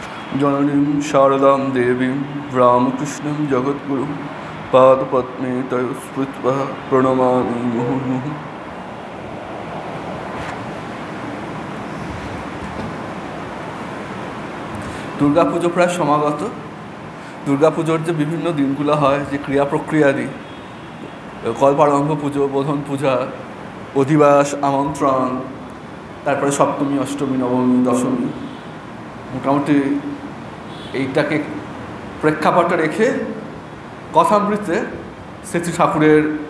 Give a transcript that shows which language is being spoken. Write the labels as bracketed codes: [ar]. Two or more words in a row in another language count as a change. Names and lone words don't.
[sa] जननीं शारदां देवीं रामकृष्णं जगद्गुरुं पादपद्मे तयोः स्मृत्वा प्रणमामि मुहुर्मुहुः। [bn] দুর্গাপুজো প্রায় সমাগত। দুর্গাপুজোর যে বিভিন্ন দিনগুলো হয়, যে ক্রিয়া প্রক্রিয়াদি, কল্পারম্ভ পুজো, বোধন পূজা, অধিবাস, আমন্ত্রণ, তারপরে সপ্তমী, অষ্টমী, নবমী, দশমী, মোটামুটি এইটাকে প্রেক্ষাপটে রেখে কথামৃতে শ্রী ঠাকুরের